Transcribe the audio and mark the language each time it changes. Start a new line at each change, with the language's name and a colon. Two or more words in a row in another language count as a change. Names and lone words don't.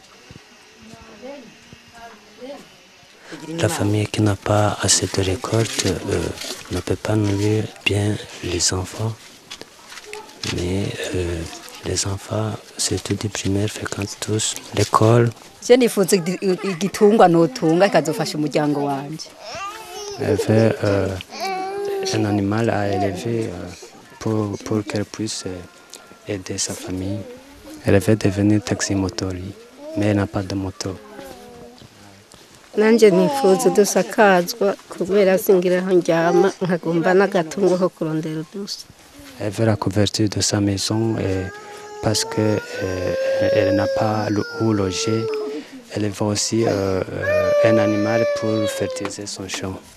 French: La famille qui n'a pas assez de récolte ne peut pas nourrir bien les enfants. Mais les enfants, surtout des primaires, fréquentent tous l'école.
Rundi: Je nifuza igitungwa notunga kikazofasha umuryango wanje.
French: Elle veut un animal à élever pour qu'elle puisse aider sa famille. Elle veut devenir taximotori, mais elle n'a pas de moto.
Rundi: Nanje nifuza dusakazwa kubera singira aho njyama nkagomba n'agatungo ko kurondera udusa.
French: Elle veut la couverture de sa maison parce qu'elle n'a pas où loger. Elle veut aussi un animal pour fertiliser son champ.